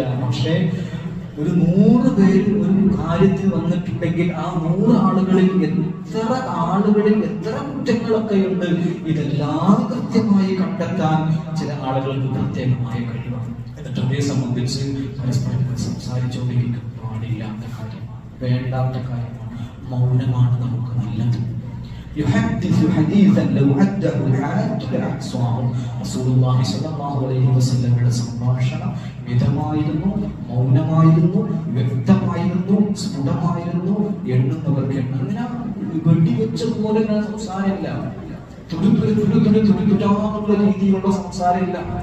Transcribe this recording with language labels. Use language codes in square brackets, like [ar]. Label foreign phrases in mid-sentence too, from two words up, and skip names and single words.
[ml] പക്ഷേ ഒരു 100 പേര് ഒരു കാര്യത്തിൽ വന്നിട്ടുണ്ടെങ്കിൽ ആ 100 ആളുകളിൽ എത്ര കുറ്റങ്ങളൊക്കെ ഉണ്ട്, ഇതെല്ലാം കൃത്യമായി കണ്ടെത്താൻ ചില ആളുകൾക്ക് പ്രത്യേകമായ കഴിവാണ്. എന്നിട്ട് അവരെ സംബന്ധിച്ച് പരസ്പരം സംസാരിച്ചുകൊണ്ടിരിക്കാൻ പാടില്ലാത്ത കാര്യം, വേണ്ടാത്ത കാര്യമാണ്. മൗനമാണ് നമുക്ക് നല്ലത്. [ar] يحدث حديثا لو عده العاد لأحصاه. [ml] റസൂലുള്ളാഹി [ar] صلى الله عليه [ml] വസല്ലമയുടെ സംഭാഷണം മിതമായിരുന്നു, മൗനമായിരുന്നു, വ്യക്തമായിരുന്നു, സ്ഫുടമായിരുന്നു. എണ്ണുന്നവർക്ക് അങ്ങനെ വെടിവെച്ചതുപോലെ സംസാരമില്ല, തുടിതുടാന്നുള്ള രീതിയിലുള്ള സംസാരമില്ല.